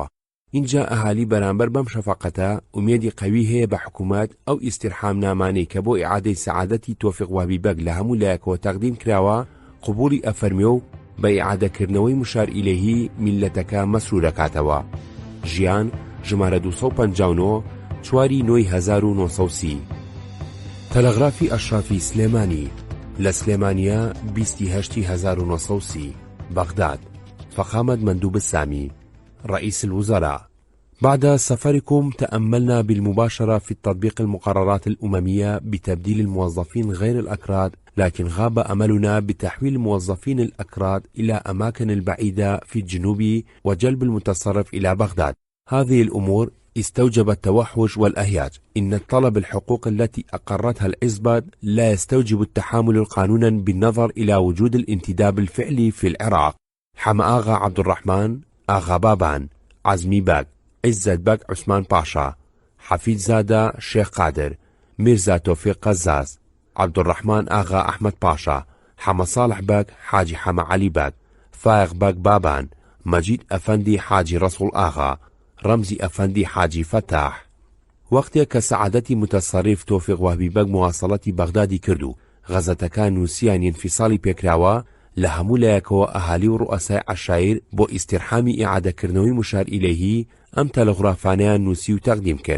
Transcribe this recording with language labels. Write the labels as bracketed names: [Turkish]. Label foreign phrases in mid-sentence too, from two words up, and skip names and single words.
[Central Kurdish] اینجا ئەهالی بەرامبەر بەم شەفەقەتە ئومێدی قەوی هەیە بە حکوومەت ئەو ئیستیرحامنامانەی کە بۆ ئیعادەی سەعادەتی تۆفیق وابیبەک لە هەموو لایەکەوە تەقدیم کراوە قبوڵی ئەفەرمێ و بە ئیعادەکردنەوەی [Arabic] مشار ئیلەیهی [Central Kurdish] میلەتەکە مەسرور دەکاتەوە. ژیان ژمارە 259 4 9 1930. تەلەغرافی ئەشرافی سلێمانی لە سلێمانیە 28 1930. بەغداد. [Arabic] فخامة مندوب السامي رئيس الوزراء. بعد سفركم تأملنا بالمباشرة في تطبيق المقررات الأممية بتبديل الموظفين غير الأكراد، لكن غاب أملنا بتحويل الموظفين الأكراد إلى أماكن البعيدة في الجنوب وجلب المتصرف إلى بغداد. هذه الأمور استوجب التوحش والأهياج. إن الطلب الحقوق التي أقرتها العزبة لا يستوجب التحامل قانونا بالنظر إلى وجود الانتداب الفعلي في العراق. حمى آغا عبد الرحمن، آغا بابان، عزمي باك، عزت باك عثمان باشا، [Central Kurdish] حەفید زادە شێخ قادر، میرزا تۆفیق قەزاز، عەبدوڕەحمان ئاغا ئەحمەد پاشا، حەمە ساڵح بەگ حاجی حەمە عەلی بەگ، فایق بەگ بابان، مەجید ئەفەندی حاجی ڕەسوڵ ئاغا، ڕەمزی ئەفەندی حاجی فەتاح. وەختێک کە سەعادەتی متەسەڕیف تۆفیق وهبی بەگ مواصلەتی بەغدادی کرد و غەزەتەکان نووسیان ئینفیساڵی پێکراوە، لە هەموو لایەکەوە ئەهالی و ڕوئەسای عەشایر بۆ ئیستیرحامی ئیعادەکردنەوەی [Arabic] مشار ئیلەیهی [Central Kurdish] ئەم تەلەغرافانەیان نووسی و تەقدیم کرد.